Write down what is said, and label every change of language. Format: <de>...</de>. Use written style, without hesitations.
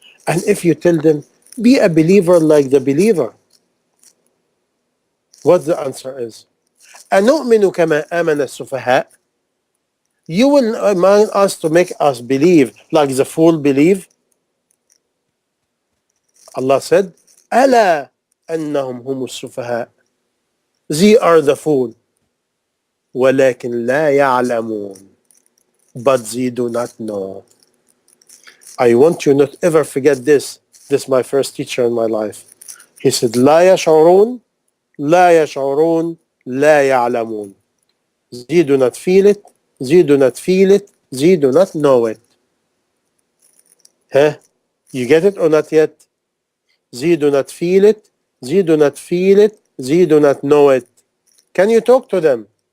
<en>And if you tell them, be a believer like the believer, what the answer is?</en> <ar>أَنُؤْمِنُ كَمَا آمَنَ السُّفَهَاءِ.</ar> <en>You will mind us to make us believe like the fool believe? Allah said,</en> <ar>أَلَا أَنَّهُمْ هُمُ السُّفَهَاءِ.</ar> <en>They are the fool.</en> <ar>وَلَكِنْ لَا يَعْلَمُونَ.</ar> <en>But they do not know. I want you not ever forget this. This is my first teacher in my life. He said,</en> <ar>لا يشعرون, لا يشعرون, لا يعلمون.</ar> <en>They do not feel it, they do not feel it, they do not know it. Huh? You get it or not yet? They do not feel it, they do not feel it, they do not know it. Can you talk to them?</en>